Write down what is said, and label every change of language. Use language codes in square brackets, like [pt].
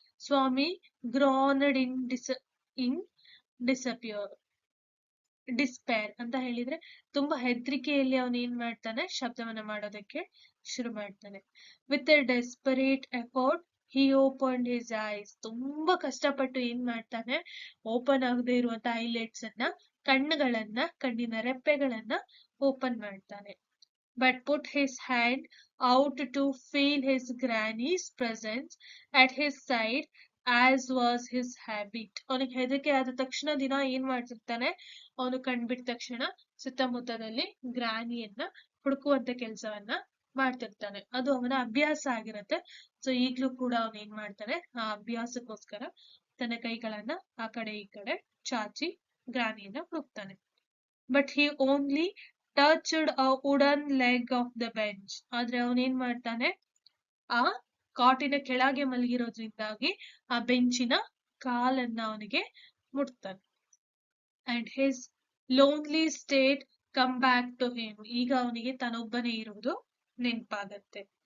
[kn] ಸ್ವಾಮಿ [en] groaned in despair [kn] ಅಂತ ಹೇಳಿದ್ರೆ ತುಂಬಾ ಹೆದರಿಕೆಯಲ್ಲಿ ಅವನು ಏನ್ ಮಾಡ್ತಾನೆ, ಶಬ್ದವನ್ನ ಮಾಡೋದಕ್ಕೆ ಶುರು ಮಾಡ್ತಾನೆ. [en] with a desperate effort he open his eyes, [kn] ತುಂಬಾ ಕಷ್ಟಪಟ್ಟು ಏನ್ ಮಾಡ್ತಾನೆ, ಓಪನ್ ಆಗದೆ ಇರುವಂತ ಐಲೆಟ್ಸ್ ಅನ್ನ, ಕಣ್ಣಿನ ರೆಪ್ಪೆಗಳನ್ನ ಓಪನ್ ಮಾಡ್ತಾನೆ. [en] But put his hand out to feel his granny's presence at his side, as was his habit. [kn] ಅವನಿಗೆ ಹೆದರಿಕೆ ಆದ ತಕ್ಷಣ ದಿನ ಏನ್ ಮಾಡ್ತಿರ್ತಾನೆ, ಅವನು ಕಂಡ್ಬಿಟ್ಟ ತಕ್ಷಣ ಸುತ್ತಮುತ್ತದಲ್ಲಿ ಗ್ರಾನಿಯನ್ನ ಹುಡುಕುವಂತ ಕೆಲಸವನ್ನ ಮಾಡ್ತಿರ್ತಾನೆ. ಅದು ಅವನ ಅಭ್ಯಾಸ ಆಗಿರತ್ತೆ. ಸೊ ಈಗ್ಲೂ ಕೂಡ ಅವನು ಏನ್ ಮಾಡ್ತಾನೆ, ಆ ಅಭ್ಯಾಸಕ್ಕೋಸ್ಕರ ತನ್ನ ಕೈಗಳನ್ನ ಆ ಕಡೆ ಈ ಕಡೆ ಚಾಚಿ ಗ್ರಾನಿಯನ್ನ ಹುಡುಕ್ತಾನೆ. [en] But he only touched a wooden leg of the bench. [kn] ಆದ್ರೆ ಅವನೇನ್ ಮಾಡ್ತಾನೆ, ಆ ಕಾಟಿನ ಕೆಳಗೆ ಮಲಗಿರೋದ್ರಿಂದಾಗಿ ಆ ಬೆಂಚಿನ ಕಾಲನ್ನ ಅವನಿಗೆ ಮುಟ್ತಾನೆ. [en] and his lonely state come back to him, [kn] ಈಗ ಅವನಿಗೆ ತಾನೊಬ್ಬನೇ ಇರುವುದು ನೆನಪಾಗತ್ತೆ.